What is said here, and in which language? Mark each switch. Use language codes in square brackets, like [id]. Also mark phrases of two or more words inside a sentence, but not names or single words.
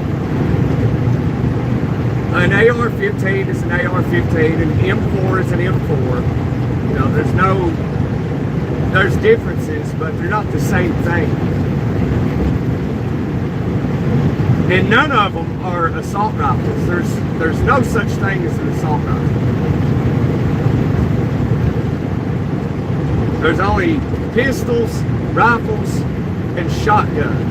[en] An AR-15 is an AR-15. An M4 is an M4. You know, there's differences, but they're not the same thing. And none of them are assault rifles. There's no such thing as an assault rifle. There's only pistols, rifles, and shotguns.